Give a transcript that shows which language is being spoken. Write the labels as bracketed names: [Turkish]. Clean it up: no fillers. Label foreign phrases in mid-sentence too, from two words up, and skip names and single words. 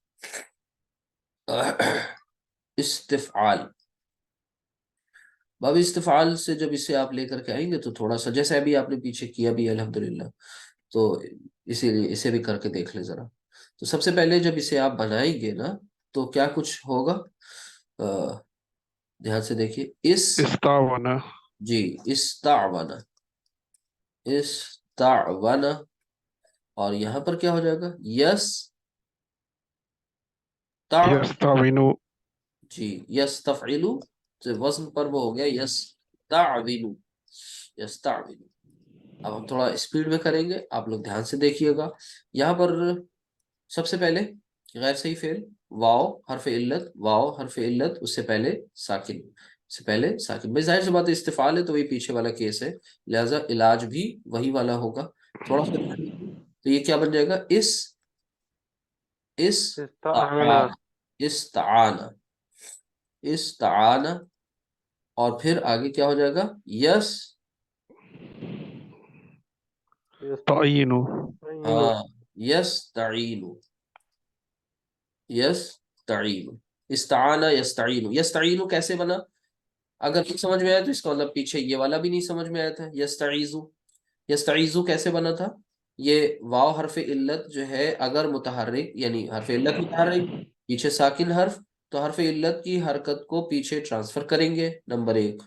[Urdu] استفعال، باب استفعال سے جب اسے آپ لے کر کے آئیں گے تو تھوڑا سا جیسے ابھی آپ نے پیچھے کیا بھی الحمدللہ، تو اسی لیے اسے بھی کر کے دیکھ لیں ذرا. تو سب سے پہلے جب اسے آپ بنائیں گے نا تو کیا کچھ ہوگا؟ دھیان سے دیکھیے. [Arabic] استعانہ. [Urdu] جی [Arabic] استعون، استعون، [Urdu] اور یہاں پر کیا ہو جائے گا؟ [Arabic] یس یستعینو، [Urdu] جی [Arabic] یس تفعیلو، [Urdu] وزن پر وہ ہو گیا [Arabic] یس تعوینو، یس تعوینو۔ [Urdu] اب ہم تھوڑا اسپیڈ میں کریں گے، آپ لوگ دھیان سے دیکھیے گا۔ یہاں پر سب سے پہلے غیر صحیح فعل، واو حرف علت، واو حرف علت، اس سے پہلے ساکن، سے پہلے ساکن، بھائی ظاہر سی بات ہے استفعال ہے تو وہی پیچھے والا کیس ہے، لہذا علاج بھی وہی والا ہوگا۔ تھوڑا سا دھیان دیجیے، تو یہ کیا بن جائے گا؟ [Arabic] اس استعانہ، استعان، استعان، [Urdu] اور پھر آگے کیا ہو جائے گا؟ [Arabic] یس، تعینو، یستعینو، [Urdu] ہاں [Arabic] یس تعین، یس تعین، استعان یستعین، یستعین [Urdu] کیسے بنا؟ اگر نہیں سمجھ میں آیا تو اس کا مطلب پیچھے یہ والا بھی نہیں سمجھ میں آیا تھا، [Arabic] یستعیذو، یستعیذو [Urdu] کیسے بنا تھا؟ یہ واو حرف علت جو ہے اگر متحرک، یعنی حرف علت متحرک پیچھے ساکن حرف، تو حرف علت کی حرکت کو پیچھے ٹرانسفر کریں گے، نمبر ایک۔